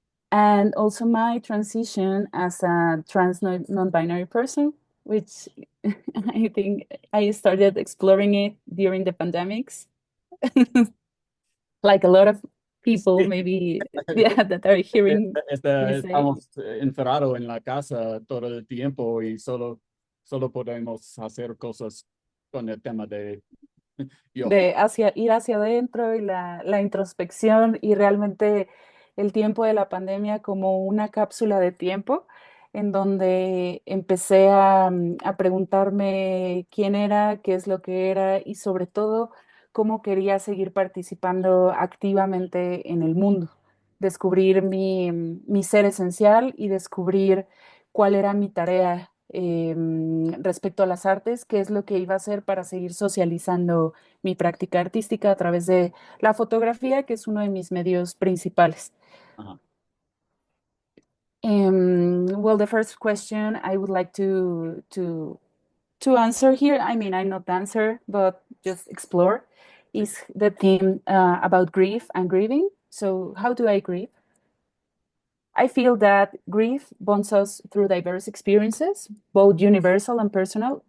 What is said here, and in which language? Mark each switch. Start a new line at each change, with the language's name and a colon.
English: And also my transition as a trans non-binary person, which I think I started exploring it during the pandemics. Like a lot of people, maybe, yeah, that are hearing me say.
Spanish: Estamos encerrados en la casa todo el tiempo y solo podemos hacer cosas con el tema de yo. De ir hacia adentro y la introspección y realmente el tiempo de la pandemia como una cápsula de tiempo en donde empecé a preguntarme quién era, qué es lo que era y sobre todo cómo quería seguir participando activamente en el mundo, descubrir mi ser esencial y descubrir cuál era mi tarea respecto a las artes, qué es lo que iba a hacer para seguir socializando mi práctica artística a través de la fotografía, que es uno de mis medios principales. Ajá.
English: Well, the first question I would like to answer here, I mean, I'm not answer, but just explore,
Spanish: Sí.
English: is the theme about grief and grieving. So, how do I grieve? I feel that grief bonds us through diverse experiences, both universal and personal.